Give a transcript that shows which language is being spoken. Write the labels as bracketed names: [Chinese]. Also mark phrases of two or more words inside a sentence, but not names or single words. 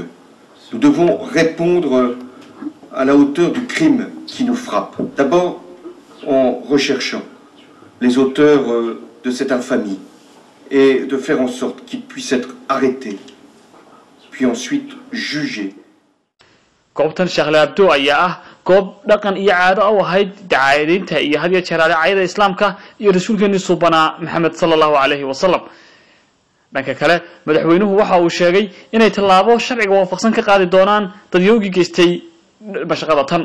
[French] Nous devons répondre à la hauteur du crime qui nous frappe. D'abord en recherchant les auteurs de cette infamie et de faire en sorte qu'ils puissent être arrêtés, puis ensuite jugés. [Somali] goobtan Charlie Hebdo ayaa ah goob dhaqan iyo caado u ahayd dacaayadaynta iyo hadiya jaraa'idada islaamka iyo rasuulkeena suubana Maxamed [Arabic] صلى الله عليه وسلم. [Somali] dhanka kale madaxweynuhu waxa uu sheegay inay tallaabo sharciga waafaqsan ka qaadi doonaan dadyoogii geystay mashaqada tan.